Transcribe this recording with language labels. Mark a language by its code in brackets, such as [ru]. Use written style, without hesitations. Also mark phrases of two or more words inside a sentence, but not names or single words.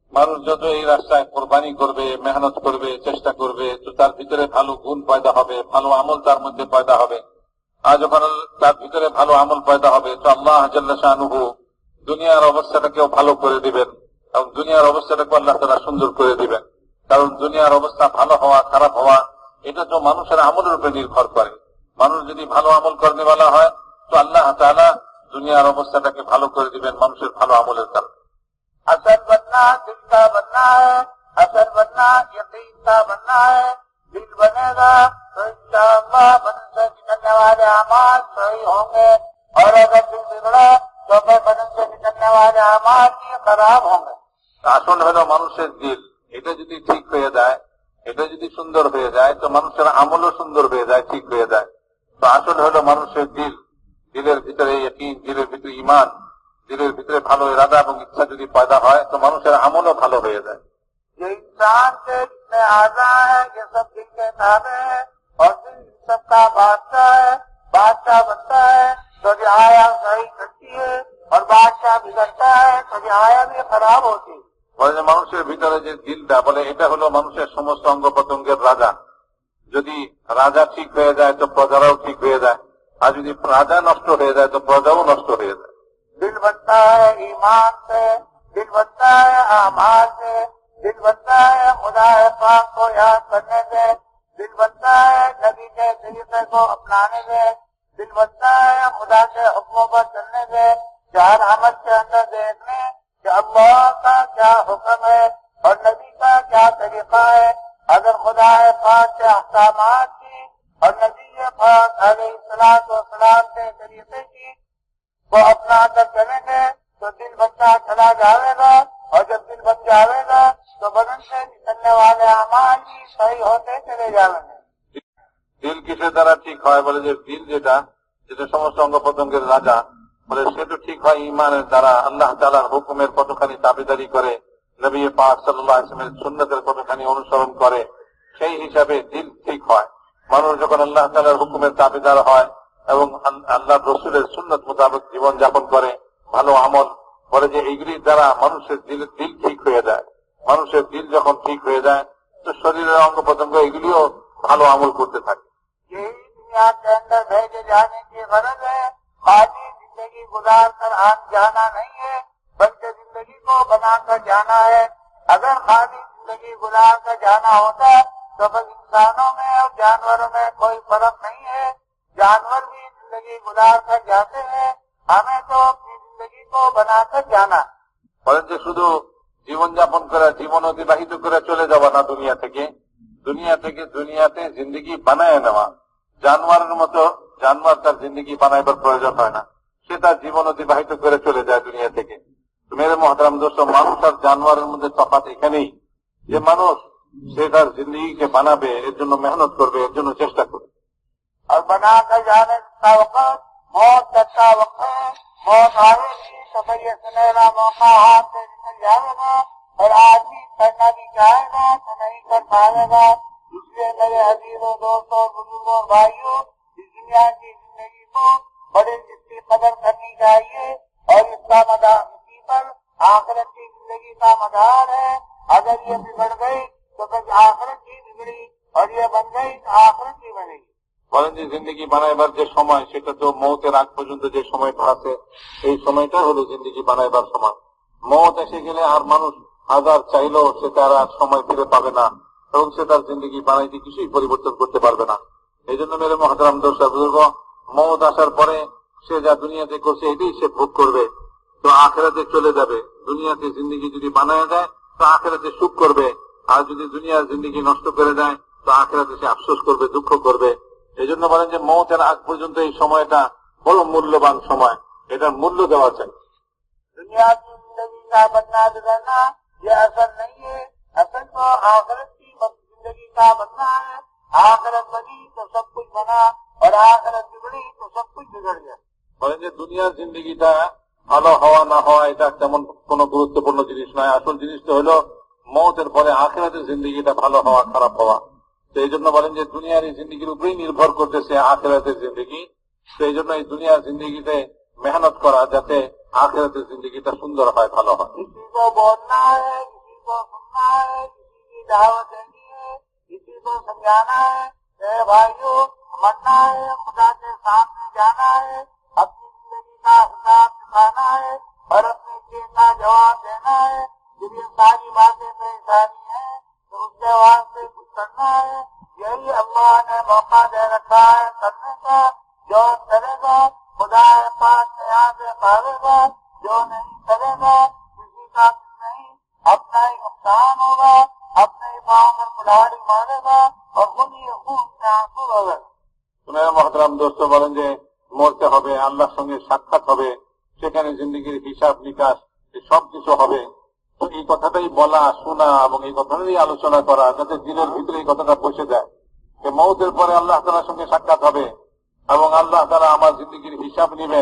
[bn] মানুষ যত এই রাস্তায় কোরবানি করবে, মেহনত করবে, চেষ্টা করবে, তো তার ভিতরে ভালো গুণ পয়দা হবে, ভালো আমল তার মধ্যে পয়দা হবে। আর যখন তার ভিতরে ভালো আমল পয়দা হবে তো আল্লাহ [ar] جل شانه [bn] দুনিয়ার অবস্থাটাকেও ভালো করে দিবেন এবং দুনিয়ার অবস্থাটাকে আল্লাহ তাআলা সুন্দর করে দিবেন। কারণ দুনিয়ার অবস্থা ভালো হওয়া খারাপ হওয়া এটা তো মানুষের আমলের উপরে নির্ভর করে। মানুষ যদি ভালো আমল করনেওয়ালা হয় তো আল্লাহ তাআলা দুনিয়ার অবস্থাটাকে ভালো করে দিবেন মানুষের ভালো আমলের কারণে। [ur] اصل بننا دل کا بننا ہے، اصل بننا یقین کا بننا ہے۔ دل بنے گا تو [ar] انشاءاللہ [ur] بدن سے نکلنے والے اعمال صحیح ہوں گے، اور اگر دل بگڑا تو پھر بدن سے نکلنے والے اعمال بھی خراب ہوں گے۔ [bn] আসল হলো মানুষের দিল, এটা যদি ঠিক হয়ে যায়, এটা যদি সুন্দর হয়ে যায় তো মানুষের আমলও সুন্দর হয়ে যায়, ঠিক হয়ে যায়। তো আসল হলো মানুষের দিল, দিলের ভিতরে ইয়াকিন, দিলের ভিতরে ঈমান, দিলের ভিতরে ভালো ইরাদা এবং ইচ্ছা যদি পয়দা হয় তো মানুষের আমলও ভালো হয়ে যায়। [ur] یہ انسان کے جتنے اعضاء ہیں یہ سب دل کے تابع ہیں، اور دل سب کا بادشاہ ہے، بادشاہ بنتا ہے تو رعایا صحیح کرتی ہے، اور بادشاہ بگڑتا ہے تو رعایا بھی خراب ہوتی ہے۔ [bn] বলে যে মানুষের ভিতরে যে দিলটা, বলে এটা হলো মানুষের সমস্ত অঙ্গ প্রত্যঙ্গের রাজা। যদি রাজা ঠিক হয়ে যায় তো প্রজারাও ঠিক হয়ে যায়, আর যদি রাজা নষ্ট হয়ে যায় তো প্রজাও নষ্ট হয়ে যায়। [ur] دل بنتا ہے ایمان سے، دل بنتا ہے اعمال سے، دل بنتا ہے خدا پاک کو یاد کرنے سے، دل بنتا ہے نبی کے طریقے کو اپنانے سے، دل بنتا ہے خدا کے حکموں پر چلنے سے، چار عمل کے اندر دیکھنے کہ اللہ کا کیا حکم ہے اور نبی کا کیا طریقہ ہے۔ اگر خدا پاک کے احکامات کی اور نبی پاک [ar] علیہ السلام [ur] کے طریقے کی کو اپنا کر چلیں گے تو دل بنتا چلا جاوے گا، اور جب دل بن جاوے گا تو بدن سے نکلنے والے اعمال بھی صحیح ہوتے چلے جاویں گے۔ [bn] দিল কিসের দ্বারা ঠিক হয়? বলে যে দিল যেটা সমস্ত অঙ্গ প্রত্যঙ্গের রাজা, বলে সে তো ঠিক হয় ইমানের দ্বারা, আল্লাহ তাআলার হুকুমের কতখানি তাবেদারি করে, নবী পাক [ar] صلى الله عليه وسلم [bn] সুন্নতের কতখানি অনুসরণ করে, সেই হিসাবে দিল ঠিক হয়। মানুষ যখন আল্লাহ তাআলার হুকুমের তাবেদার হয় এবং আল্লাহ রসুলের সুন্নত মোতাবেক জীবন যাপন করে, ভালো আমল, বলে যে এইগুলির দ্বারা মানুষের দিল ঠিক হয়ে যায়। মানুষের দিল যখন ঠিক হয়ে যায় তো শরীরের অঙ্গ প্রত্যঙ্গ এগুলিও ভালো আমল করতে থাকে। [ur] یہی دنیا کے اندر بھیجے جانے کی غرض ہے، خالی زندگی گزار کر آن جانا نہیں ہے، بلکہ زندگی کو بنا کر جانا ہے۔ اگر خالی زندگی گزار کر جانا ہوتا تو بس انسانوں میں اور جانوروں میں کوئی فرق نہیں ہے۔ جانور بھی زندگی گزار کر جاتے ہیں، ہمیں تو اپنی زندگی کو بنا کر جانا۔ [bn] বলেন যে শুধু জীবনযাপন করে, জীবন অতিবাহিত করে চলে যাওয়া না দুনিয়া থেকে দুনিয়াতে জিন্দগি বানায় নেওয়া। জানোয়ারের মতো জানোয়ার তার জিন্দগি বানাইবার প্রয়োজন হয় না, সে তার জীবন অতিবাহিত করে চলে যায় দুনিয়া থেকে। [ur] میرے محترم دوست, [bn] মানুষ আর জানোয়ারের মধ্যে তফাৎ এখানেই যে মানুষ সে তার জিন্দগিকে বানাবে, এর জন্য মেহনত করবে, এর জন্য চেষ্টা করবে। [ur] اور بنا کر جانے کا وقت موت کا وقت ہے، موت آئے گی تو پھر یہ سنہرا موقع ہاتھ سے نکل جائے گا اور آدمی کرنا بھی چاہے گا تو نہیں کر پائے گا۔ اس لیے میرے عزیزوں، دوستوں، بزرگوں، بھائیوں، اس دنیا کی زندگی کو بڑی اس کی قدر کرنی چاہیے، اور اس کا مدار اسی پر آخرت کی زندگی کا مدار ہے۔ اگر یہ بگڑ گئی تو پھر آخرت کی بگڑی، اور یہ بن گئی تو آخرت کی بنے گی۔ [bn] বলেন যে জিন্দগি বানাইবার যে সময়, সেটা তো মৌতের আগ পর্যন্ত যে সময়টা আছে, এই সময়টা হলো জিন্দগি বানাইবার সময়। মৌত এসে গেলে আর মানুষ হাজার চাইলেও সে তার আর সময় ফিরে পাবে না, এবং সে তার জিন্দগি বানাইতে কিছুই পরিবর্তন করতে পারবে না। এই জন্য [ur] میرے محترم دوست [bn] বুজুর্গ, মৌত আসার পরে সে যা দুনিয়াতে করছে এটাই সে ভোগ করবে, তো আখেরাতে চলে যাবে। দুনিয়াতে জিন্দগি যদি বানায় দেয় তো আখেরাতে সুখ করবে, আর যদি দুনিয়ার জিন্দগি নষ্ট করে দেয় তো আখেরাতে সে আফসোস করবে, দুঃখ করবে। এই জন্য বলেন যে মৌতের আগ পর্যন্ত এই সময়টা বড় মূল্যবান সময়, এটার মূল্য দেওয়া চাই। [ur] دنیا کی زندگی کا بننا بگڑنا یہ اصل نہیں ہے، اصل تو آخرت کی زندگی کا بننا ہے۔ آخرت بنی تو سب کچھ بنا، اور آخرت بگڑی تو سب کچھ بگڑ گیا۔ [bn] বলেন যে দুনিয়ার জিন্দগিটা ভালো হওয়া না হওয়া এটা তেমন কোনো গুরুত্বপূর্ণ জিনিস নয়। আসল জিনিসটা হলো মৌতের পরে আখিরাতের জিন্দগিটা ভালো হওয়া খারাপ হওয়া। সেই জন্য বলেন যে দুনিয়ার এই জিন্দগির উপরেই নির্ভর করতেছে আখিরাতের জিন্দগি। সেই জন্য এই দুনিয়ার জিন্দগিতে মেহনত করা যাতে আখিরাতের জিন্দগিটা সুন্দর হয়, ভালো হয়। [ur] کسی کو بولنا ہے، کسی کو سننا ہے، کسی کی دعوت دینی ہے، کسی کو سمجھانا ہے، اے بھائیوں مرنا ہے، خدا کے سامنے جانا ہے، اپنی زندگی کا حساب دکھانا ہے اور اپنے چیز کا جواب دینا ہے۔ جب یہ ساری باتیں پریشانی ہیں تو اس کے واسطے کچھ کرنا ہے۔ یہی اللہ نے موقع دے رکھا ہے کرنے کا۔ جو کرے گا خدا پاک سے یہاں سے پاوے گا، جو نہیں کرے گا کسی کا کچھ نہیں، اپنا ہی نقصان ہوگا، اپنے ہی پاؤں پر کلاڑی مارے گا اور خود ہی خون سے آنسو ہوگا۔ میرے محترم دوست, [bn] বলেন যে মরতে হবে, আল্লাহর সঙ্গে সাক্ষাৎ হবে, সেখানে জিন্দগির হিসাব নিকাশ সবকিছু হবে। তো এই কথাটাই বলা, শোনা এবং এই কথাটাই আলোচনা করা যাতে দিনের ভিতরে এই কথাটা বসে যায় যে মৌতের পরে আল্লাহ তাআলার সঙ্গে সাক্ষাৎ হবে এবং আল্লাহ তাআলা আমার জিন্দগির হিসাব নেবেন।